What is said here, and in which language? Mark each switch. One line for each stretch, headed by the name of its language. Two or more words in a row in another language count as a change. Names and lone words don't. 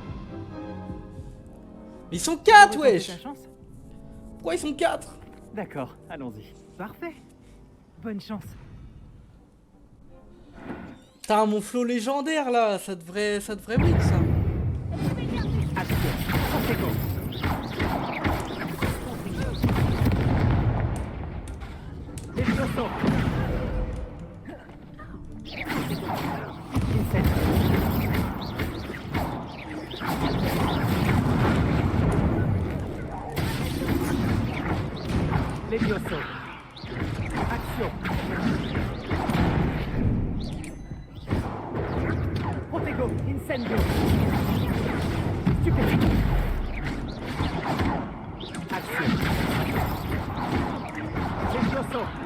French: Ils sont 4, wesh. Ta chance? Pourquoi ils sont 4? D'accord, allons-y. Parfait. Bonne chance. Putain, mon flow légendaire là, ça devrait win ça. Action. Protego. Levioso. Incendio. Levioso. Action. Protego. Incendio. Stupide. Action. Levioso.